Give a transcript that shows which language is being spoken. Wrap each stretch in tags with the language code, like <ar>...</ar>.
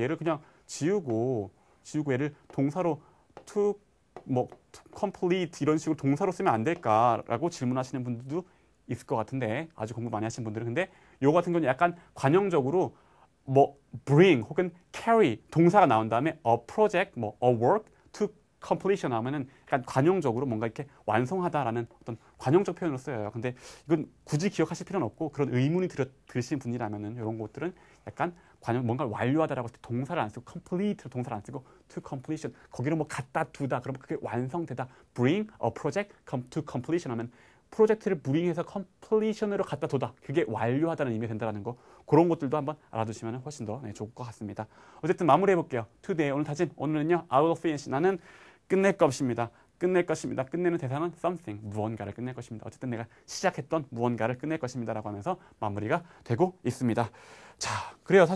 <ko>얘를 그냥 지우고 얘를 동사로 to complete 이런 식으로 동사로 쓰면 안 될까라고 질문하시는 분들도 있을 것 같은데 아주 공부 많이 하신 분들은 근데 요 같은 경우는 약간 관용적으로 bring 혹은 carry 동사가 나온 다음에</ko> <en>a project, a work to completion</en> <ko>하면은 약간 관용적으로 뭔가 이렇게 완성하다라는 어떤 관용적 표현으로 쓰여요. 근데 이건 굳이 기억하실 필요는 없고 그런 의문이 들으신 분이라면은 이런 것들은 약간 뭔가를 완료하다라고 했을 때 동사를 안 쓰고 complete로 동사를 안 쓰고 to completion 거기로 갖다 두다 그러면 그게 완성되다.</ko> <en>bring a project to completion</en> <ko>하면 프로젝트를 bring해서 completion으로 갖다 둬다. 그게 완료하다는 의미가 된다는 거. 그런 것들도 한번 알아두시면 훨씬 더 좋을 것 같습니다. 어쨌든 마무리해 볼게요. today 오늘 다짐. 오늘은요.</ko> <en>I will finish.</en> <ko>나는 끝낼 것입니다. 끝내는 대상은 something, 무언가를 끝낼 것입니다. 어쨌든 내가 시작했던 무언가를 끝낼 것입니다. 라고 하면서 마무리가 되고 있습니다. 자, 그래요.</ko>